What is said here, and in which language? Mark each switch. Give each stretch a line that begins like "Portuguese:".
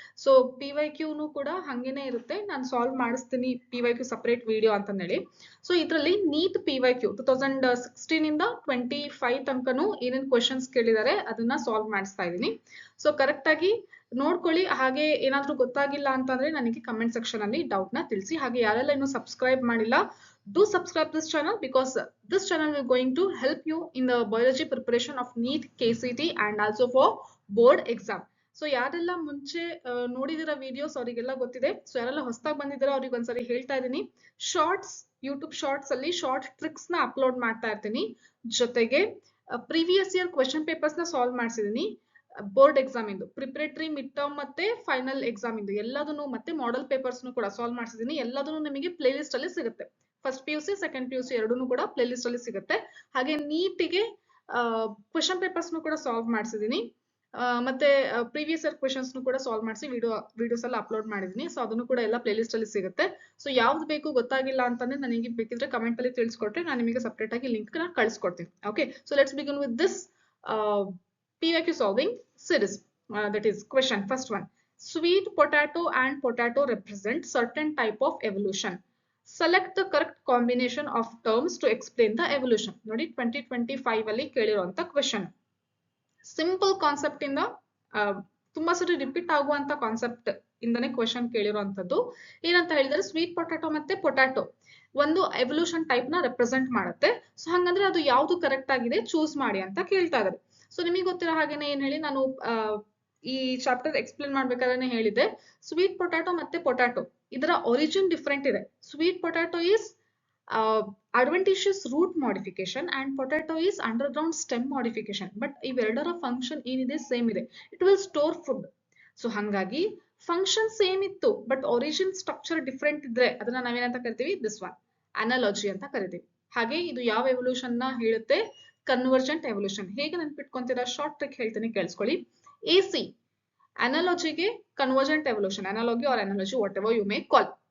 Kannada: So PYQ ಕೂಡ ಹಂಗೇನೆ ಇರುತ್ತೆ. ನಾನು ಸಾಲ್ವ್ ಮಾಡಿಸ್ತೀನಿ PYQ ಸಪರೇಟ್ ವಿಡಿಯೋ ಅಂತಂದೇಳಿ. ಸೊ ಇದರಲ್ಲಿ ನೀಟ್ PYQ 2016 ಇಂದ 25 ತನಕನೂ ಏನೇನು ಕ್ವೆಶನ್ಸ್ ಕೇಳಿದ್ದಾರೆ ಅದನ್ನ ಸಾಲ್ವ್ ಮಾಡಿಸ್ತಾ ಇದ್ದೀನಿ. ಸೊ ಕರೆಕ್ಟ್ ಆಗಿ ನೋಡ್ಕೊಳ್ಳಿ. ಹಾಗೆ ಏನಾದ್ರೂ ಗೊತ್ತಾಗಿಲ್ಲ ಅಂತಂದ್ರೆ ನನಗೆ ಕಮೆಂಟ್ ಸೆಕ್ಷನ್ ಅಲ್ಲಿ ಡೌಟ್ ನ ತಿಳಿಸಿ. ಹಾಗೆ ಯಾರೆಲ್ಲ ಇನ್ನೂ ಸಬ್ಸ್ಕ್ರೈಬ್ ಮಾಡಿಲ್ಲ,
English: do subscribe this channel because this channel is going to help you in the biology preparation of NEET, KCET and also for board exam.
Kannada: So ಯಾರೆಲ್ಲ ಮುಂಚೆ ನೋಡಿದಿರೋ ವಿಡಿಯೋಸ್ ಅವರಿಗೆಲ್ಲ ಗೊತ್ತಿದೆ. ಸೊ ಯಾರೆಲ್ಲ ಹೊಸದಾಗಿ ಬಂದಿದ್ದಾರೋ ಅವ್ರಿಗೆ ಒಂದ್ಸರಿ ಹೇಳ್ತಾ ಇದ್ದೀನಿ, ಶಾರ್ಟ್ಸ್ ಯೂಟ್ಯೂಬ್ ಶಾರ್ಟ್ಸ್ ಅಲ್ಲಿ ಶಾರ್ಟ್ ಟ್ರಿಕ್ಸ್ ನ ಅಪ್ಲೋಡ್ ಮಾಡ್ತಾ ಇರ್ತೀನಿ. ಜೊತೆಗೆ ಪ್ರೀವಿಯಸ್ ಇಯರ್ ಕ್ವೆಶನ್ ಪೇಪರ್ಸ್ ನ ಸಾಲ್ವ್ ಮಾಡಿಸಿದೀನಿ. ಬೋರ್ಡ್ ಎಕ್ಸಾಮ್ ಇಂದು ಪ್ರಿಪರೇಟರಿ, ಮಿಡ್ ಟರ್ಮ್ ಮತ್ತೆ ಫೈನಲ್ ಎಕ್ಸಾಮ್ ಇಂದು ಎಲ್ಲದನ್ನು ಮತ್ತೆ ಮಾಡೆಲ್ ಪೇಪರ್ಸ್ ಕೂಡ ಸಾಲ್ವ್ ಮಾಡಿಸಿದೀನಿ. ಎಲ್ಲದನ್ನು ನಿಮಗೆ ಪ್ಲೇ ಲಿಸ್ಟ್ ಅಲ್ಲಿ ಸಿಗುತ್ತೆ. ಫಸ್ಟ್ PUC ಸೆಕೆಂಡ್ PUC ಎರಡೂ ಕೂಡ ಪ್ಲೇ ಲಿಸ್ಟ್ ಅಲ್ಲಿ ಸಿಗುತ್ತೆ. ಹಾಗೆ ನೀಟಿಗೆ ಕ್ವೆಶನ್ ಪೇಪರ್ಸ್ ಕೂಡ ಸಾಲ್ವ್ ಮಾಡಿಸಿದೀನಿ. ಮತ್ತೆ ಪ್ರೀವಿಯಸ್ ಇಯರ್ ಕ್ವೆಶನ್ಸ್ ಕೂಡ ಸಾಲ್ವ್ ಮಾಡಿಸಿ ವಿಡಿಯೋಸ್ ಎಲ್ಲ ಅಪ್ಲೋಡ್ ಮಾಡಿದೀನಿ. ಸೊ ಅದನ್ನು ಕೂಡ ಎಲ್ಲ ಪ್ಲೇ ಲಿಸ್ಟ್ ಅಲ್ಲಿ ಸಿಗುತ್ತೆ. ಸೊ ಯಾವ್ದು ಬೇಕು ಗೊತ್ತಾಗಿಲ್ಲ ಅಂತಂದ್ರೆ ನನಗೆ ಬೇಕಿದ್ರೆ ಕಮೆಂಟ್ ಅಲ್ಲಿ ತಿಳಿಸ್ಕೊಟ್ರೆ ನಾನು ನಿಮಗೆ ಸಪರೇಟ್ ಆಗಿ ಲಿಂಕ್ ನ ಕಳಿಸ್ಕೊಡ್ತೀನಿ.
English: Okay, so let's begin with this PYQ solving series. That is question first one. Sweet potato and potato represent certain type of evolution. Select the correct combination of terms to explain the evolution.
Kannada: ನೋಡಿ 2025 ಅಲ್ಲಿ ಕೇಳಿರುವಂತ question. Simple concept ಇಂದ ತುಂಬಾ ಸರಿ repeat ಆಗುವಂತ concept ಇಂದನೇ question ಕೇಳಿರುವಂತದ್ದು. ಏನಂತ ಹೇಳಿದ್ರೆ, sweet potato ಮತ್ತೆ potato ಒಂದು ಎವಲ್ಯೂಷನ್ ಟೈಪ್ ನ ರೆಪ್ರೆಸೆಂಟ್ ಮಾಡುತ್ತೆ. ಸೊ ಹಂಗಂದ್ರೆ ಅದು ಯಾವ್ದು ಕರೆಕ್ಟ್ ಆಗಿದೆ ಚೂಸ್ ಮಾಡಿ ಅಂತ ಕೇಳ್ತಾ ಇದ್ದಾರೆ. ಸೊ ನಿಮಗೆ ಗೊತ್ತಿರೋ ಹಾಗೇನೆ ಏನ್ ಹೇಳಿ, ನಾನು ಈ ಚಾಪ್ಟರ್ ಎಕ್ಸ್ಪ್ಲೇನ್ ಮಾಡ್ಬೇಕಾದ್ರೆ ಹೇಳಿದೆ, ಸ್ವೀಟ್ ಪೊಟ್ಯಾಟೊ ಮತ್ತೆ ಪೊಟ್ಯಾಟೊ ಇದರ ಒರಿಜಿನ್ ಡಿಫ್ರೆಂಟ್ ಇದೆ.
English: Sweet potato is adventitious root modification and potato is underground stem modification.
Kannada: But ಇವೆರಡರ ಫಂಕ್ಷನ್ ಏನಿದೆ ಸೇಮ್ ಇದೆ.
English: It will store food.
Kannada: So ಹಂಗಾಗಿ ಫಂಕ್ಷನ್ ಸೇಮ್ ಇತ್ತು ಬಟ್ ಒರಿಜಿನ್ ಸ್ಟ್ರಕ್ಚರ್ ಡಿಫ್ರೆಂಟ್ ಇದ್ರೆ ಅದನ್ನ ನಾವೇನಂತ ಕರಿತೀವಿ, ದಿಸ್ ಒನ್ ಅನಾಲಜಿ ಅಂತ ಕರಿತೀವಿ. ಹಾಗೆ ಇದು ಯಾವ ಎವಲ್ಯೂಷನ್ ನ ಹೇಳುತ್ತೆ, ಕನ್ವರ್ಜೆಂಟ್ ಎವಲ್ಯೂಷನ್. ಹೇಗೆ ನೆನ್ಪಿಟ್ಕೊಂತೀರಾ, ಶಾರ್ಟ್ ಟ್ರಿಕ್ ಹೇಳ್ತೀನಿ ಕೇಳಿಸ್ಕೊಳ್ಳಿ. AC ಅನಾಲಜಿಗೆ convergent evolution,
English: Analogy or analogy whatever you may call.